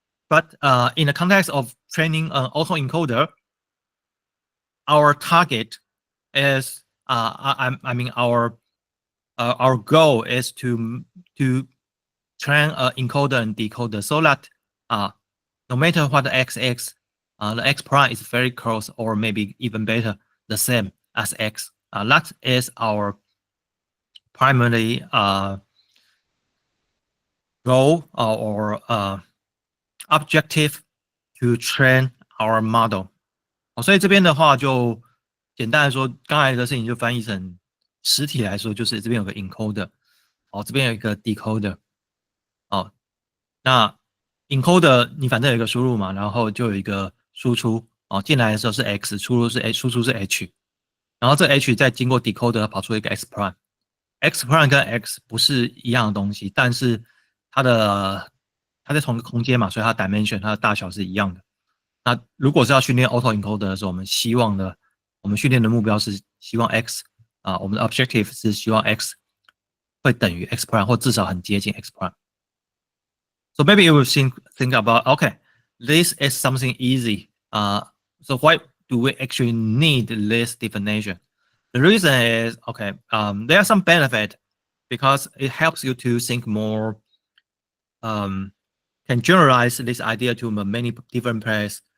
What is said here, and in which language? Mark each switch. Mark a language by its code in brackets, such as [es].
[en] But in the context of training an autoencoder, our target is, I mean, our goal is to train an encoder and decoder so that no matter what the X is, the X prime is very close or maybe even better, the same as X. That is our primary goal or objective to train our model。 [zh] 所以这边的话就简单来说，刚才的事情就翻译成实体来说，就是这边有个 encoder，这边有一个 decoder，那 encoder 你反正有一个输入嘛，然后就有一个输出，进来的时候是 x， 输入是 h， 输出是 h， 然后这 h 再经过 decoder 跑出一个 x prime。x prime 跟 x 不是一样的东西，但是它在同一个空间嘛，所以它的 dimension 它的大小是一样的。那如果是要训练 autoencoder 的时候，我们训练的目标是希望 x 我们的 objective 是希望 x 会等于 x prime 或至少很接近 x prime。 [en] So maybe you will think about, okay, this is something easy. So why do we actually need this definition? The reason is, okay, there are some benefit because it helps you to think more, can generalize this idea to many different players.